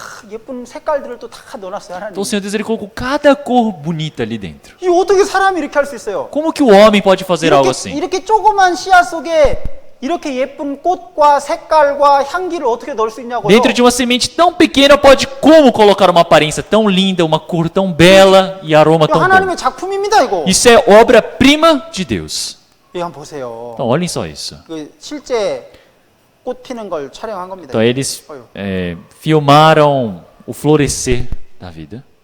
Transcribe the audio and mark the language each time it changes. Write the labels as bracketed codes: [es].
[ko] 예쁜 색깔들을 또 다 넣어놨어요 하나님. [pt] Então o Senhor Deus, ele colocou cada cor bonita ali dentro. [ko] 이 어떻게 사람이 이렇게 할 수 있어요? [pt] Como que o homem pode fazer algo assim? [ko] 이렇게 조그만 씨앗 속에 이렇게 예쁜 꽃과 색깔과 향기를 어떻게 넣을 수 있냐고요? [pt] Dentro de uma semente tão pequena pode como colocar uma aparência tão linda, uma cor tão bela e aroma [ko] 이거 [pt] tão bom? [ko] 하나님의 작품입니다 이거. [pt] Isso é obra-prima de Deus. [ko] 이거 한번 보세요. [pt] Então olhem só isso. [ko] 그 실제 꽃 피는 걸 촬영한 겁니다. [pt] Então eles filmaram o florescer da vida.